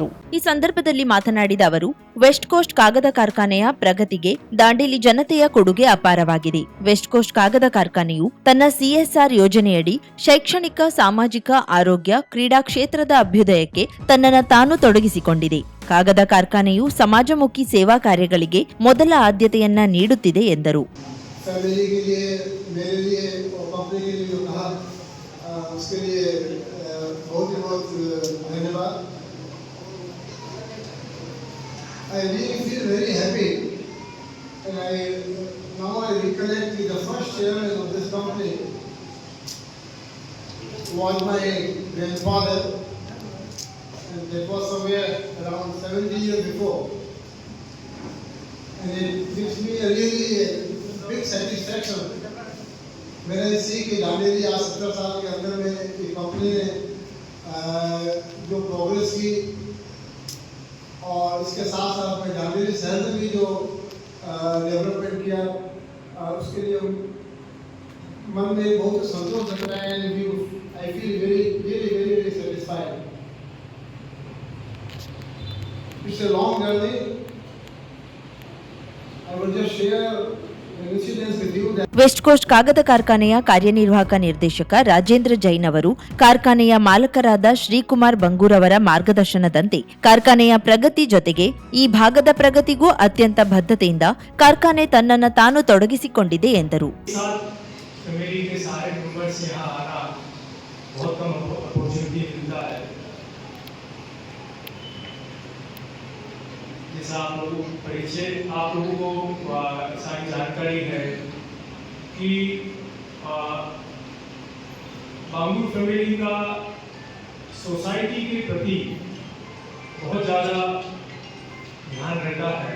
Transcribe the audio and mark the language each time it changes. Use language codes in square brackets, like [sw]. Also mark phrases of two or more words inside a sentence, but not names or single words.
[kn] ಈ ಸಂದರ್ಭದಲ್ಲಿ ಮಾತನಾಡಿದ ಅವರು, ವೆಸ್ಟ್ ಕೋಸ್ಟ್ ಕಾಗದ ಕಾರ್ಖಾನೆಯ ಪ್ರಗತಿಗೆ ದಾಂಡೇಲಿ ಜನತೆಯ ಕೊಡುಗೆ ಅಪಾರವಾಗಿದೆ. ವೆಸ್ಟ್ ಕೋಸ್ಟ್ ಕಾಗದ ಕಾರ್ಖಾನೆಯು ತನ್ನ ಸಿಎಸ್ಆರ್ ಯೋಜನೆಯಡಿ ಶೈಕ್ಷಣಿಕ, ಸಾಮಾಜಿಕ, ಆರೋಗ್ಯ, ಕ್ರೀಡಾ ಕ್ಷೇತ್ರದ ಅಭ್ಯುದಯಕ್ಕೆ ತನ್ನನ್ನು ತಾನು ತೊಡಗಿಸಿಕೊಂಡಿದೆ. ಕಾಗದ ಕಾರ್ಖಾನೆಯು ಸಮಾಜಮುಖಿ ಸೇವಾ ಕಾರ್ಯಗಳಿಗೆ ಮೊದಲ ಆದ್ಯತೆಯನ್ನ ನೀಡುತ್ತಿದೆ ಎಂದರು. [hi] फैमिली के लिए, मेरे लिए और कंपनी के लिए जो कहा उसके लिए बहुत ही बहुत धन्यवाद. [en] I really feel very happy and now I recollect that the first chairman of this company was my grandfather, and that was somewhere around 70 years before, and it gives me a really big satisfaction when I see [hi] कि दांडेली आज 70 साल के अंदर में ये कंपनी ने जो प्रोग्रेस की और इसके साथ साथ में दांडेली शहर में भी जो डेवलपमेंट किया उसके लिए मन में बहुत संतोष लगता है [en] and I feel very satisfied. It's a long journey. I will just share [kn] ವೆಸ್ಟ್ ಕೋಸ್ಟ್ ಕಾಗದ ಕಾರ್ಖಾನೆಯ ಕಾರ್ಯನಿರ್ವಾಹಕ ನಿರ್ದೇಶಕ ರಾಜೇಂದ್ರ ಜೈನ್ ಅವರು ಕಾರ್ಖಾನೆಯ ಮಾಲಕರಾದ ಶ್ರೀಕುಮಾರ್ ಬಂಗೂರ್ ಅವರ ಮಾರ್ಗದರ್ಶನದಂತೆ ಕಾರ್ಖಾನೆಯ ಪ್ರಗತಿ ಜೊತೆಗೆ ಈ ಭಾಗದ ಪ್ರಗತಿಗೂ ಅತ್ಯಂತ ಬದ್ಧತೆಯಿಂದ ಕಾರ್ಖಾನೆ ತನ್ನನ್ನು ತಾನು ತೊಡಗಿಸಿಕೊಂಡಿದೆ ಎಂದರು. [hi] आप लोगों को सारी जानकारी है कि बांगूर फैमिली का सोसाइटी के प्रति बहुत ज़्यादा ध्यान रहता है.